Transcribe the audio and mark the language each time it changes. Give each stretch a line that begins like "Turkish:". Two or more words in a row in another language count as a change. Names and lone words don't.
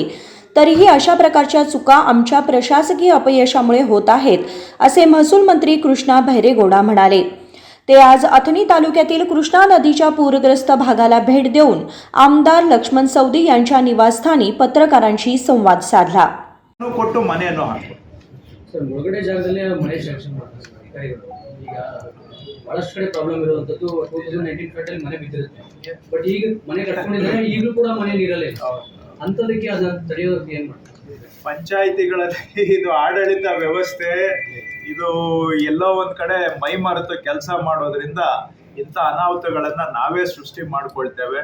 Marathi: तरीही अशा प्रकारच्या चुका आमच्या प्रशासकीय अपयशामुळे होत आहेत, असे महसूल मंत्री कृष्णा बहिरगौडा म्हणाले। ते आज अथणी तालुक्यातील कृष्णा नदीच्या पूरग्रस्त भागाला भेट देऊन आमदार लक्ष्मण सवदी यांच्या निवासस्थानी पत्रकारांशी संवाद साधला।
Kannada: ಕೊಟ್ಟು ಮನೆಯನ್ನು ಹಾಕಿ ಸರ್, ಮುಳುಗಡೆ ಜಾಗದಲ್ಲಿ ಮನೆ ಶಾಂಕ್ಷನ್ ಮಾಡ್ತಾರೆ ಸರ್ ಅಧಿಕಾರಿಗಳು. ಈಗ ಬಹಳಷ್ಟು ಕಡೆ ಪ್ರಾಬ್ಲಮ್ ಇರುವಂಥದ್ದು 2019 ಫ್ಲಡ್ಡಲ್ಲಿ ಮನೆ ಬಿದ್ದಿರುತ್ತೆ, ಬಟ್ ಈಗ ಮನೆ ಕಟ್ಕೊಂಡಿದ್ದಾರೆ, ಈಗಲೂ ಕೂಡ ಮನೆ ನೀರಲ್ಲೇ ಇದೆ. ಅಂಥದಕ್ಕೆ ಅದನ್ನ ತಡೆಯೋದಕ್ಕೆ ಏನು ಮಾಡ್ತಾರೆ? ಪಂಚಾಯಿತಿಗಳಲ್ಲಿ ಇದು ಆಡಳಿತ ವ್ಯವಸ್ಥೆ ಇದು ಎಲ್ಲೋ ಒಂದ್ ಕಡೆ ಮೈ ಮರೆತು ಕೆಲಸ ಮಾಡೋದ್ರಿಂದ ಇಂಥ ಅನಾಹುತಗಳನ್ನ ನಾವೇ ಸೃಷ್ಟಿ ಮಾಡ್ಕೊಳ್ತೇವೆ।